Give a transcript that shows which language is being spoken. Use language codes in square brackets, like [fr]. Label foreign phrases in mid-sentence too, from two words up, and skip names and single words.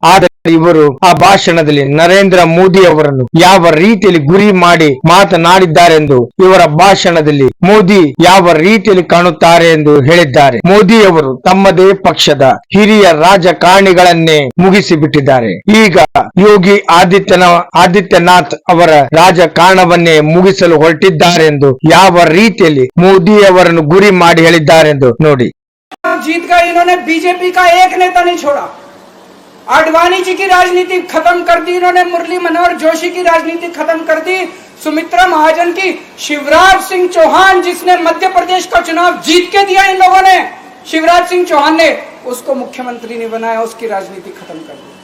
[kn] ಆದರೆ ಇವರು ಆ ಭಾಷಣದಲ್ಲಿ ನರೇಂದ್ರ ಮೋದಿ ಅವರನ್ನು ಯಾವ ರೀತಿಯಲ್ಲಿ ಗುರಿ ಮಾಡಿ ಮಾತನಾಡಿದ್ದಾರೆಂದು ಇವರ ಭಾಷಣದಲ್ಲಿ ಮೋದಿ ಯಾವ ರೀತಿಯಲ್ಲಿ ಕಾಣುತ್ತಾರೆ ಎಂದು ಹೇಳಿದ್ದಾರೆ. ಮೋದಿ ಅವರು ತಮ್ಮದೇ ಪಕ್ಷದ ಹಿರಿಯ ರಾಜಕಾರಣಿಗಳನ್ನೇ ಮುಗಿಸಿ ಬಿಟ್ಟಿದ್ದಾರೆ. ಈಗ ಯೋಗಿ ಆದಿತ್ಯನಾಥ್ ಅವರ ರಾಜಕಾರಣವನ್ನೇ ಮುಗಿಸಲು ಹೊರಟಿದ್ದಾರೆ ಎಂದು ಯಾವ ರೀತಿಯಲ್ಲಿ ಮೋದಿ ಅವರನ್ನು ಗುರಿ ಮಾಡಿ ಹೇಳಿದ್ದಾರೆಂದು ನೋಡಿ. [hi] जीत गए, इन्होंने बीजेपी का एक नेता नहीं छोड़ा। आडवाणी जी की राजनीति खत्म कर दी इन्होंने, मुरली मनोहर जोशी की राजनीति खत्म कर दी, सुमित्रा महाजन की, शिवराज सिंह चौहान जिसने मध्य प्रदेश का चुनाव जीत के दिया इन लोगों ने, शिवराज सिंह चौहान ने उसको मुख्यमंत्री नहीं बनाया, उसकी राजनीति खत्म कर दी।